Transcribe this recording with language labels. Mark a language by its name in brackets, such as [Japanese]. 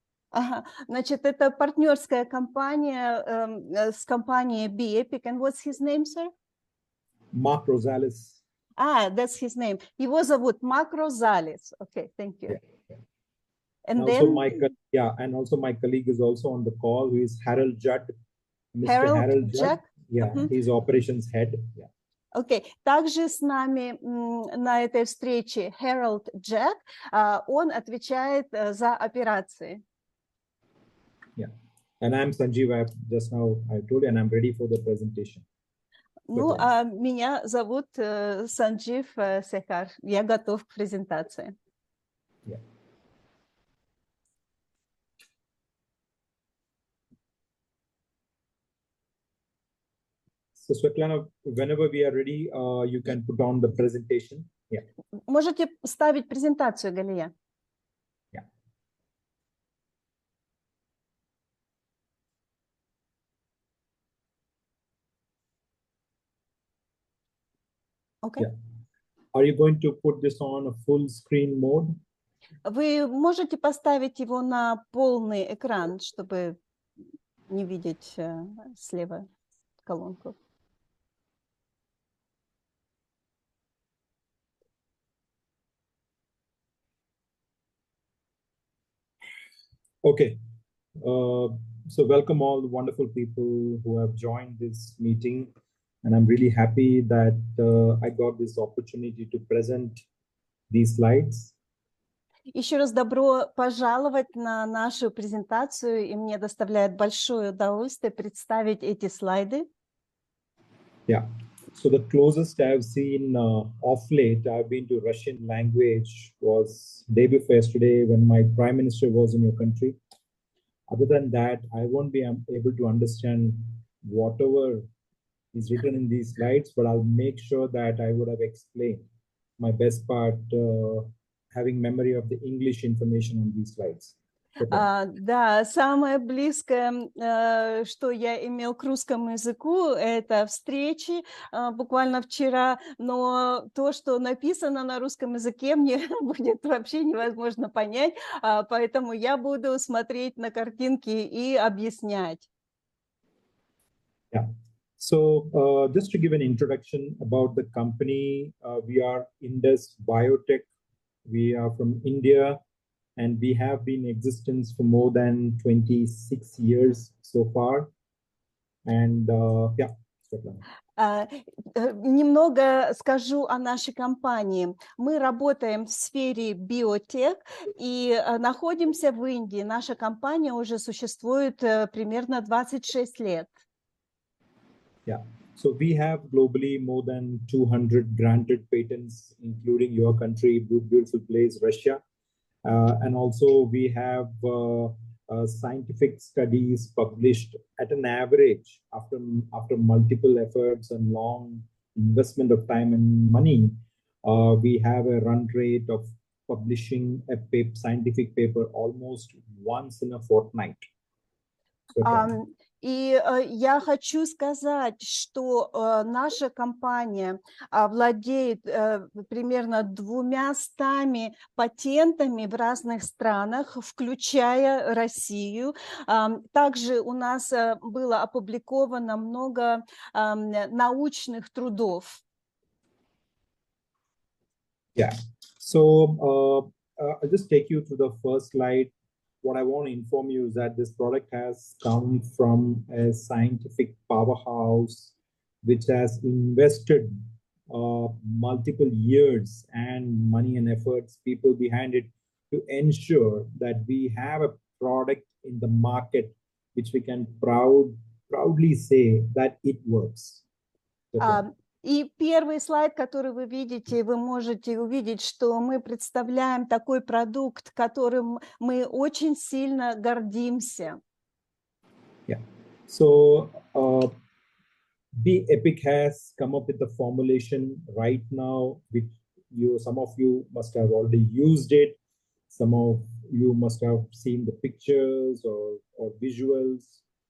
[Russian] Ага, значит, это партнерская компания с компанией Be Epic. [English] And what's his name, sir? Mark Rosales. That's his name. [Russian] Его зовут Mark Rosales. [English] Okay, thank you. Yeah. And then also my colleague is also on the call, who is Harold Judd. Mr. Harold Judd? Yeah, he's operations head. Yeah. [Russian] Окей. Также с нами на этой встрече Harold Judd. Он отвечает за операции. [English] Yeah. And I'm Sanjeev. Just now I told you, and I'm ready for the presentation. [Russian] Ну, а меня зовут Санджиев Секхар. Я готов к презентации. [English] Yeah. So, Svetlana, whenever we are ready, you can put on the presentation. Yeah. [Russian] Можете ставить презентацию, Галия. [English] Yeah. Okay. Yeah. Are you going to put this on a full screen mode? [Russian] Вы можете поставить его на полный экран, чтобы не видеть слева колонку. [English] Okay. So welcome all the wonderful people who have joined this meeting. And I'm really happy that I got this opportunity to present these slides. [Russian] Еще раз добро пожаловать на нашу презентацию, и мне доставляет большое удовольствие представить эти слайды. [English] Yeah. So the closest I've seen of late, I've been to Russian language, was day before yesterday when my prime minister was in your country. Other than that, I won't be able to understand whatever is written in these slides, but I'll make sure that I would have explained my best part, having memory of the English information on these slides. [Russian] Да, самое близкое, что я имел к русскому языку, это встречи буквально вчера, но то, что написано на русском языке, мне будет вообще невозможно понять, поэтому я буду смотреть на картинки и объяснять. [English] Yeah. So just to give an introduction about the company, we are Indus Biotech. We are from India, and we have been in existence for more than 26 years so far. And yeah. [Russian] Немного скажу о нашей компании. Мы работаем в сфере биотех и находимся в Индии. Наша компания уже существует примерно 26 лет. [English] Yeah. So we have globally more than 200 granted patents, including your country, beautiful place, Russia. And also we have scientific studies published at an average after multiple efforts and long investment of time and money. We have a run rate of publishing a scientific paper almost once in a fortnight. [Russian] И я хочу сказать, что наша компания владеет примерно 200 патентами в разных странах, включая Россию. Также у нас было опубликовано много научных трудов. [English] Yeah. So I'll just take you to the first slide. What I want to inform you is that this product has come from a scientific powerhouse which has invested multiple years and money and efforts, people behind it, to ensure that we have a product in the market which we can proudly say that it works. [Russian] И первый слайд, который вы видите, вы можете увидеть, что мы представляем такой продукт, которым мы очень сильно гордимся. [English] Yeah. So Epic has come up with a formulation right now, which some of you must have already used it. Some of you must have seen the pictures or visuals.